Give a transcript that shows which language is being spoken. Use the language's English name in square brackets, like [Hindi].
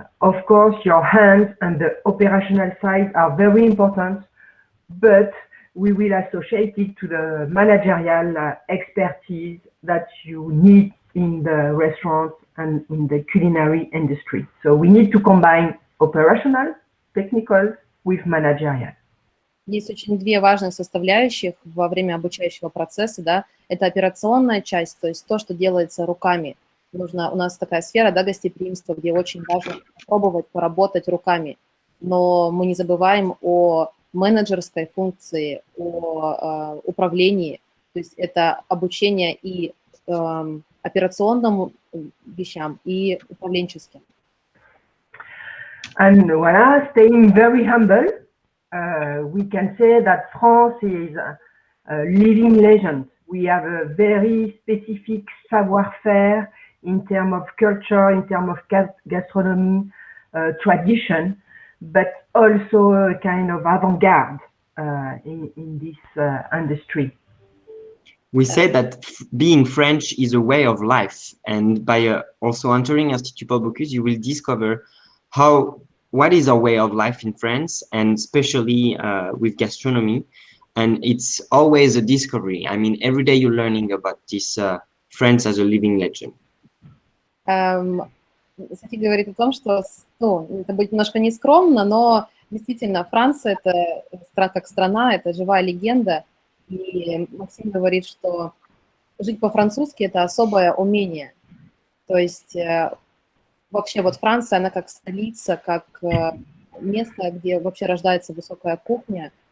[English] Of course, your hands and the operational side are very important, but we will associate it to the managerial expertise that you need in the restaurant and in the culinary industry. So we need to combine operational, technical with managerial. [Russian] Есть очень две важных составляющих во время обучающего процесса, да, это операционная часть, то есть то, что делается руками. У нас такая сфера, да, гостеприимства, где очень важно попробовать поработать руками, но мы не забываем о менеджерской функции, о управлении, то есть это обучение и операционным вещам, и управленческим. [English] And voilà, staying very humble, we can say that France is a living legend. We have a very specific savoir-faire in terms of culture, in terms of gastronomy, tradition, but also a kind of avant-garde in this industry. We say that being French is a way of life, and by also entering Institut Paul Bocuse, you will discover what is our way of life in France, and especially with gastronomy. And it's always a discovery. I mean, every day you're learning about this France as a living legend. [Russian] Софи говорит о том, что это будет немножко нескромно, но действительно Франция – это как страна, это живая легенда. И Максим говорит, что жить по-французски – это особое умение. То есть вообще вот Франция, она как столица, как место, где вообще рождается высокая кухня.